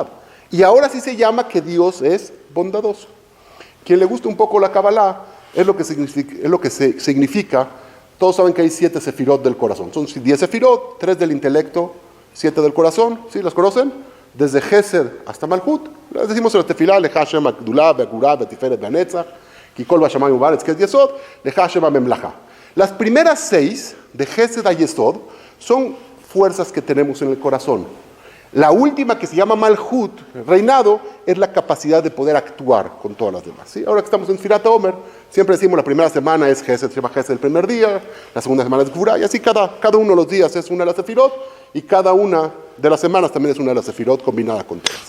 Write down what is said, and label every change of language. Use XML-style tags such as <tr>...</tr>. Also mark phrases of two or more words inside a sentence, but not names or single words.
<es>Y ahora sí se llama que Dios es bondadoso. Quien le gusta un poco la Kabbalah, es lo que significa. Todos saben que hay 7 sefirot del corazón. Son 10 sefirot, 3 del intelecto, 7 del corazón. ¿Sí? ¿Las conocen? Desde Gesed hasta Malhut. Las decimos en la tefilá,</es> <he>לך השם הגדולה, והגבורה, והתפארת, והנצח, כי כל בשמים ובארץ,</he> <es>que es Yesod,</es> <he>לך השם הממלכה.</he> <es>Las primeras 6 de Gesed a Yesod son fuerzas que tenemos en el corazón. La última, que se llama Malhut, reinado, es la capacidad de poder actuar con todas las demás. ¿Sí? Ahora que estamos en</es> <he>ספירת העומר,</he> <es>siempre decimos la primera semana es Gesed, se llama Gesed el primer día, la segunda semana es Gvurá, y así cada uno de los días es una de las Sefirot, y cada una de las semanas también es una de las Sefirot combinada con todas.</es>